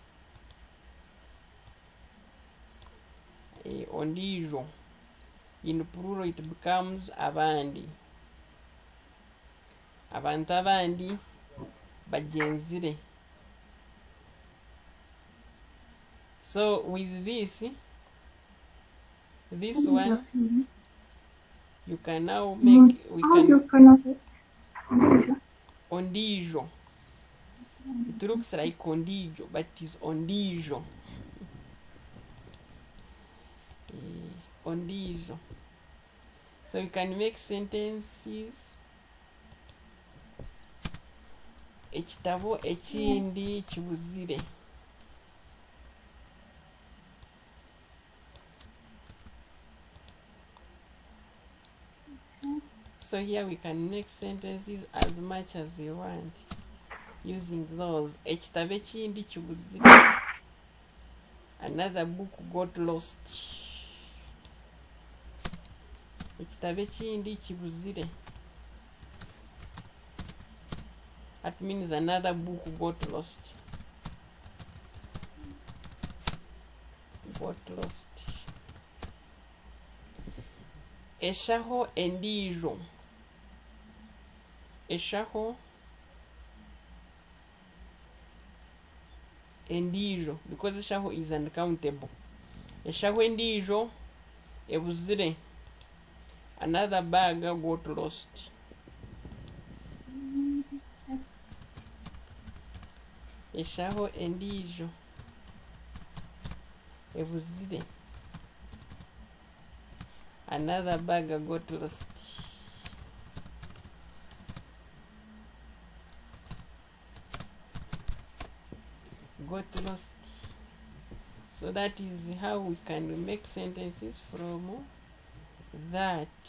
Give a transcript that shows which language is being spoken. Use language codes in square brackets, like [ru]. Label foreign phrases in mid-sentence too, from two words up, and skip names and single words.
[nyn] Ondijo. [en] In plural it becomes abandi. [nyn] Abantu abandi bajenzire. [en] So with this one, you can now make, we How do can, you pronounce it? [nyn] ondijo. [en] It looks like ondijo, but it's ondijo. [nyn] Ondijo. [en] So we can make sentences. [nyn] Ekitabo ekindi kibuzire. [en] So here we can make sentences as much as you want using those. [nyn] Ekitabo ekindi kibuzire. [en] Another book got lost. Ekitabo ekindi kibuzire. That means another book got lost. Got lost. [nyn] Eshaho endijo. Eshaho endijo, [en] because eshaho is uncountable. [nyn] Eshaho endijo ebuzire. [en] Another bag got lost. [nyn] Eshaho endijo ebuzire. [en] Another bag got lost. Got lost. So that is how we can make sentences from that.